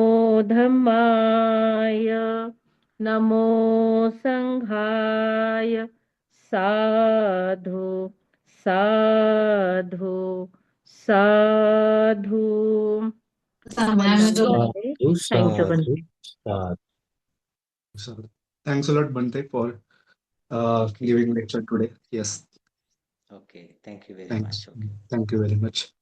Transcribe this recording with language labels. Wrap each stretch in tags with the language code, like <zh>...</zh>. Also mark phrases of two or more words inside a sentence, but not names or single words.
<pi>धम्माय नमो संघाय साधु साधु साधु Sadhu,</pi> <en>Thank you, Bhante.</en> <pi>sadhu, sadhu.</pi> <en>Sorry. Thanks a lot, Bante, for giving lecture today. Yes, Okay, thank you very thanks. much. Okay. Thank you very much.</en>